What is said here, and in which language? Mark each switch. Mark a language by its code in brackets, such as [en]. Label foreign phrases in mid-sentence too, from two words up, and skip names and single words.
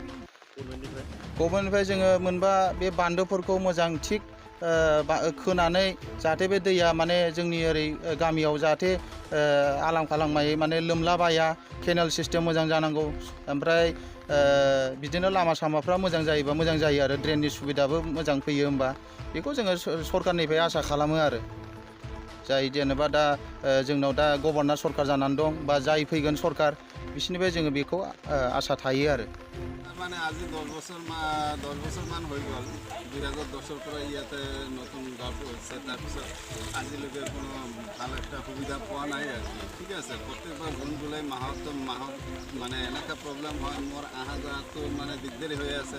[brx] गभर्नमेन्टनिफ्राय जोङो मोनबा बे बान्दोफोरखौ मोजां थिग खोनानै जाहाथे बे दैया माने जोंनि ओरै गामियाव जाहाथे आलां फालांयै माने लोमलाबाया [en] canal system [brx] मोजां जानांगौ ओमफ्राय बिदिनो लामा सामाफ्रा मोजां जायोबा मोजां जायो आरो ड्रेननि सुबिदाबो मोजां फैयो होमबा बेखौ जोङो सरखारनिफ्राय आसा खालामो आरो जाय जेनेबा दा जोंनाव दा गभर्नर सरखार जानानै दं बा जाय फैगोन सरखार बिसोरनिफ्राय जोङो बेखौ आसा थायो आरो [as] মানে আজি 10 বছৰ মান হৈ গ'ল 2010ৰ পৰা ইয়াতে নতুন গাঁওটো হৈছে তাৰপিছত আজিলৈকে কোনো ভাল একটা সুবিধা পোৱা নাই আৰু ঠিক আছে প্ৰত্যেকবাৰ জুন জুলাই মাহত মানে এনেকুৱা প্ৰব্লেম হয় মোৰ অহা যোৱাটো মানে দিগদাৰী হৈ আছে।